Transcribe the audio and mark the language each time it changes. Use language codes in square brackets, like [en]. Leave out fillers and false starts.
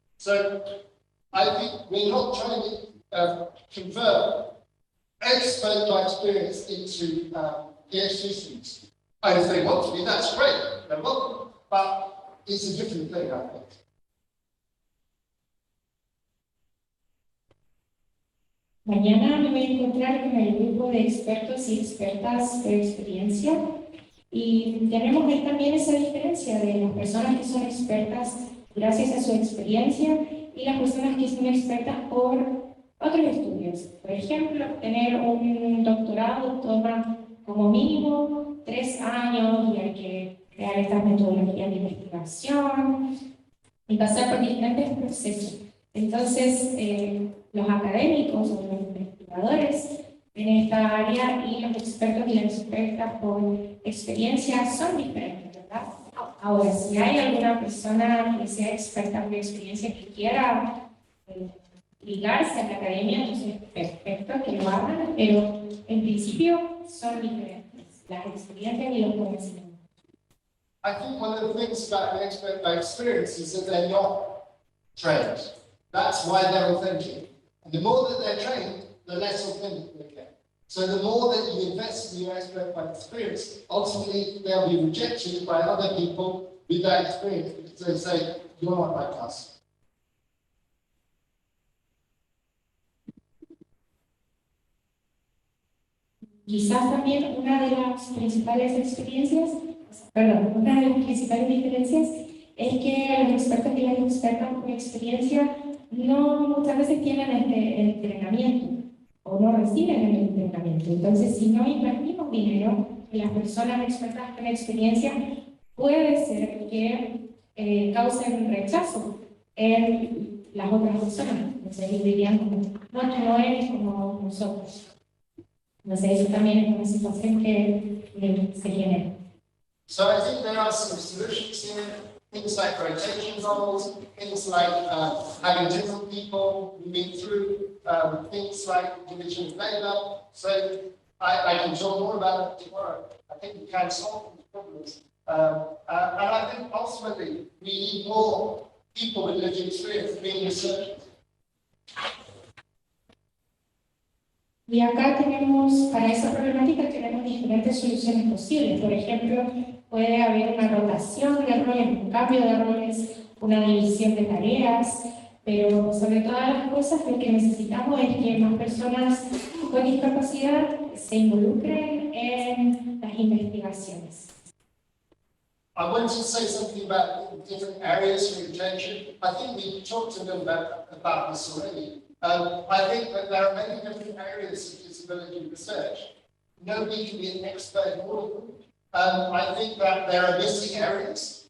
[en] So I think we're not trying to convert expert by experience into PhD students. And if they want to be, that's great, they're welcome. But it's a different thing, I think. [es] Mañana me voy a encontrar con el grupo de expertos y expertas de experiencia Y tenemos también esa diferencia de las personas que son expertas gracias a su experiencia y las personas que son expertas por otros estudios. Por ejemplo, tener un doctorado toma como mínimo 3 años y hay que crear estas metodologías de investigación y pasar por diferentes procesos. Entonces, los académicos o los investigadores en esta área y los expertos y las expertas por experiencia son diferentes, ¿verdad? Ahora, si hay alguna persona que sea experta por experiencia que quiera ligarse a la academia, entonces perfecto que lo hagan, pero en principio son diferentes las experiencias y los conocimientos. [en] I think one of the things about an expert by experience is that they're not trained. That's why they're authentic. And the more that they're trained, the less authentic they get. So the more that you invest in your expert by experience, ultimately they'll be rejected by other people with that experience because they say, you're not like us. [es] Quizás también una de las principales experiencias, perdón, una de las principales diferencias es que los expertos y las expertas con experiencia no muchas veces tienen este entrenamiento o no reciben el entrenamiento. Entonces, si no invertimos dinero en las personas expertas con experiencia, puede ser que causen rechazo en las otras personas. Entonces, dirían como, no, tú no eres como nosotros. Entonces, eso también es una situación que se genera. [en] So I think there are some solutions here, things like rotation roles, things like having different people moving through, things like division of labor. So I can talk more about it tomorrow. I think we can solve these problems. And I think ultimately we need more people with lived experience being researchers. [es] Y acá tenemos, para esa problemática, tenemos diferentes soluciones posibles. Por ejemplo, puede haber una rotación de roles, un cambio de roles, una división de tareas, pero sobre todas las cosas lo que necesitamos es que más personas con discapacidad se involucren en las investigaciones. [en] I want to say something about different areas for attention. I think we talked a little bit about this already. I think that there are many different areas of disability research. Nobody can be an expert in all of them. I think that there are missing areas.